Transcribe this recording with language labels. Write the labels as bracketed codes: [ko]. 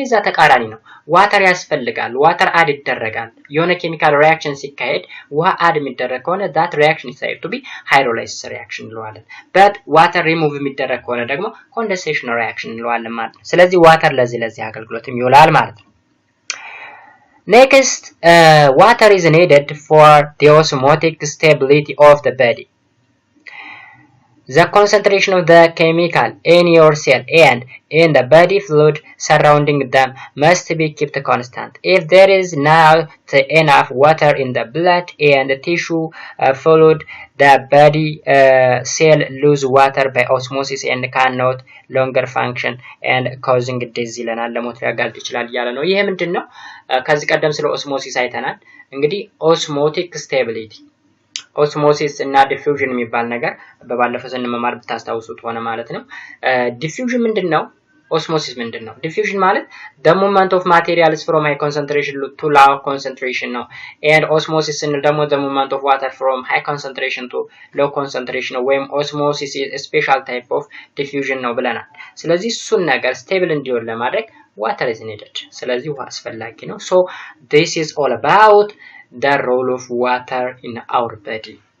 [am] የዛ ተቃራኒ ነው። ዋተር ያስፈልጋል፣ ዋተር አድ ይደረጋል። የሆነ ኬሚካል ሪአክሽን ሲካሄድ ውሃ አድ የሚደረግ ከሆነ [en] that reaction is said to be hydrolysis reaction [am] እንለዋለን። [en] but water remove [am] የሚደረግ ከሆነ ደግሞ condensation reaction እንለዋለን ማለት ነው። ስለዚህ ዋተር ለዚህ አገልግሎትም ይውላል ማለት ነው። [en] Next, water is needed for the osmotic stability of the body. The concentration of the chemical in your cell and in the body fluid surrounding them must be kept constant. If there is not enough water in the blood and the tissue fluid, the body cell lose water by osmosis and cannot longer function and causing disease [am] ይለናል። ለሞት ሊያጋልጥ ይችላል እያለ ነው። ይሄ ምንድነው? ከዚህ ቀደም ስለ ኦስሞሲስ አይተናል። እንግዲህ ኦስሞቲክ ስቴቢሊቲ ኦስሞሲስ እና ዲፊውዥን የሚባል ነገር በባለፈው ስንመማር ብታስታውሱት ሆነ ማለት ነው። ዲፊውዥን ምንድነው? ኦስሞሲስ ምንድነው? ዲፊውዥን ማለት [en] the movement of materials from high concentration to low concentration ነው። and osmosis [am] ስንል ደግሞ [en] the movement of water from high concentration to low concentration ነው። ወይም osmosis is a special type of diffusion [am] ነው ብለናል። ስለዚህ እሱን ነገር [en] stable [am] እንዲሆን ለማድረግ [en] water is needed። [am] ስለዚህ ውሃ አስፈላጊ ነው። [en] so this is all about the role of water in our body.